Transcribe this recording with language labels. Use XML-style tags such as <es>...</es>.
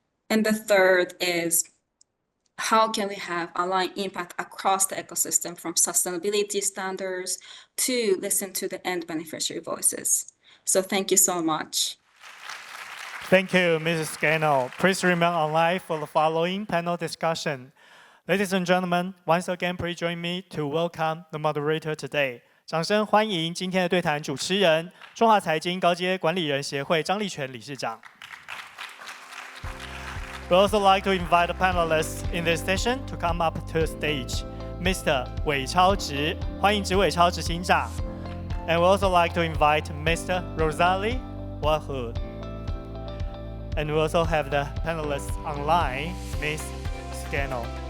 <en>And the third is, how can we have aligned impact across the ecosystem, from sustainability standards to listen to the end beneficiary voices? So thank you so much. Thank you, Mrs. Scannell. Please remain online for the following panel discussion. Ladies and gentlemen, once again, please join me to welcome the moderator today.</en> <zh>掌声欢迎今天的对谈主持人，中华财经高阶管理人协会张立全理事长。</zh> <en>We also like to invite the panelists in this session to come up to the stage. Mr.</en> <zh>韦超直，欢迎执伟超执行长。</zh> <en>And we also like to invite Mr. Rosalie Wahud. And we also have the panelists online, Ms. Scannell.</en>